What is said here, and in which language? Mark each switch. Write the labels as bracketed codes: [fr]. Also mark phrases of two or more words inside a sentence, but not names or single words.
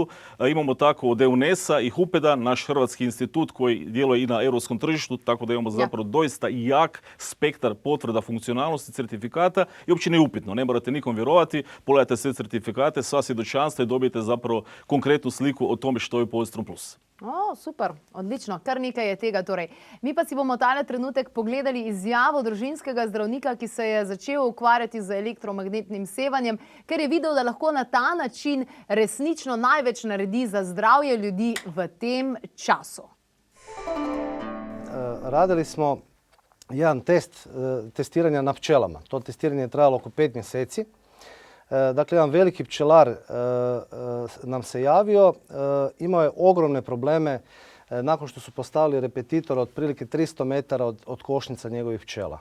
[hr] Imamo tako od EUNES-a i HUPED-a, naš hrvatski institut koji djeluje i na europskom tržištu, tako da imamo zapravo doista jak spektar potvrda funkcionalnosti certifikata i uopće neupitno. Ne morate nikom vjerovati, pogledajte sve certifikate, sva svjedočanstva i dobijete zapravo konkretnu sliku o tome što je Postron Plus. [sl] Super, odlično, kar nekaj je tega. Torej. Mi pa si bomo tale trenutek pogledali izjavo družinskega zdravnika, ki se je začel ukvarjati z elektromagnetnim sevanjem, ker je videl, da lahko na ta način resnično največ naredi za zdravje ljudi v tem času. [hr] Radili smo jedan test testiranja na pčelama. To testiranje je trajalo oko 5 mjeseci. Dakle, jedan veliki pčelar nam se javio, imao je ogromne probleme nakon što su postavili repetitor otprilike 300 metara od košnica njegovih pčela.